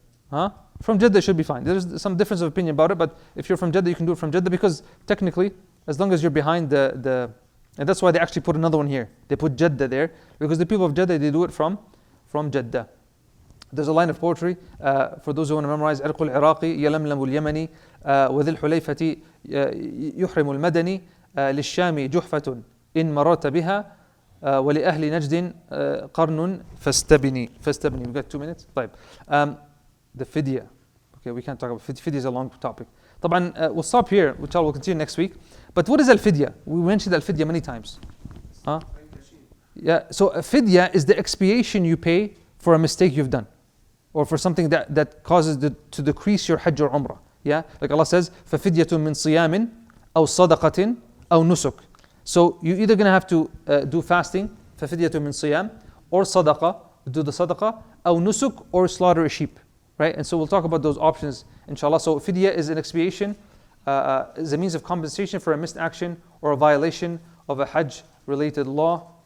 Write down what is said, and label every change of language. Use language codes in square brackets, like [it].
[en] Huh? From Jeddah should be fine. There's some difference of opinion about it, but if you're from Jeddah, you can do it from Jeddah because technically, as long as you're behind and that's why they actually put another one here. They put Jeddah there because the people of Jeddah, they do it from Jeddah. There's a line of poetry for those who want to memorize. [ar] عرق العراقي يلملم اليمني وذي الحليفة يحرم المدني للشام جحفة إن مررت بها ولأهل نجد قرن فاستبني. [en] We got 2 minutes. طيب. The fidya. Okay, we can't talk about fidya. Fidya is a long topic. طبعا we'll stop here. Which we'll continue next week. But what is al-fidya? We mentioned al-fidya many times. Huh? Yeah. So a fidya is the expiation you pay for a mistake you've done, or for something that causes to decrease your hajj or umrah. Yeah. Like Allah says, [ar] فَفِدْيَةٌ مِّن صِيَامٍ أَوْ صَدَقَةٍ أَوْ نُسُكٍ. [en] So you're either going to have to do fasting, [ar] فَفِدْيَةٌ مِّن صِيَامٍ, [en] or sadaqah, do the sadaqah, أو nusuk, or slaughter a sheep. Right? And so we'll talk about those options, inshallah. So fidya is an expiation, is a means of compensation for a missed action or a violation of a hajj related law.